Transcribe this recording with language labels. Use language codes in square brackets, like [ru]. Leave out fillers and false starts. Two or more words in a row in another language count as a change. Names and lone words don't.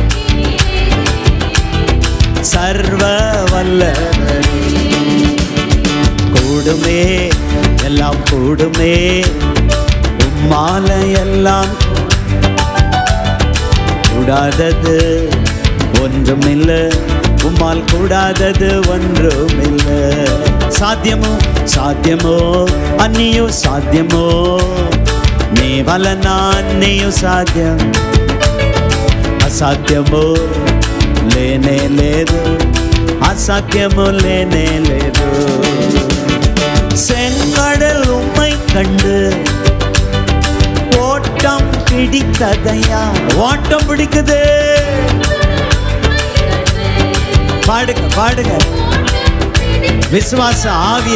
[ta] சர்வ வல்லவர் கூடுமே எல்லாம் கூடுமே, உம்மால எல்லாம் கூடாதது ஒன்றுமில்லை, உம்மால் கூடாதது ஒன்றுமில்லை. [te] సాధ్యము సాధ్యమో అన్నీయు సాధ్యమో, నీ వలన అన్నీయు సాధ్యం. అసాధ్యము లేనే లేదు, అసాధ్యము లేనే లేదు. [ta] செங்கடல் உம்மை கண்டு ஓட்டம் பிடித்ததையா. ஓட்டம் பிடிக்குது. பாடுங்க பாடுங்க விசுவாச ஆவிய.